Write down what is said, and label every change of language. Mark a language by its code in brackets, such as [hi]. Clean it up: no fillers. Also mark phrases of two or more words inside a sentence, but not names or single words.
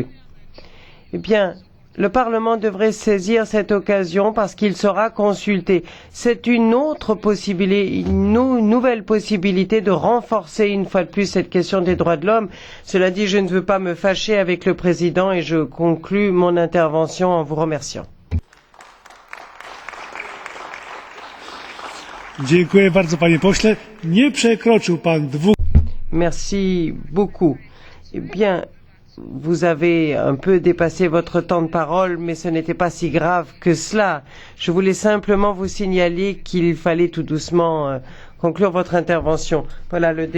[fr] Eh bien, le Parlement devrait saisir cette occasion parce qu'il sera consulté. C'est une autre possibilité, une nouvelle possibilité de renforcer une fois de plus cette question des droits de l'homme. Cela dit, je ne veux pas me fâcher avec le président et je conclus mon intervention en vous remerciant. [pl] Dziękuję bardzo, panie pośle. Nie przekroczył pan dwóch. [fr] Merci beaucoup. Eh bien, vous avez un peu dépassé votre temps de parole, mais ce n'était pas si grave que cela. Je voulais simplement vous signaler qu'il fallait tout doucement conclure votre intervention. Voilà le débat.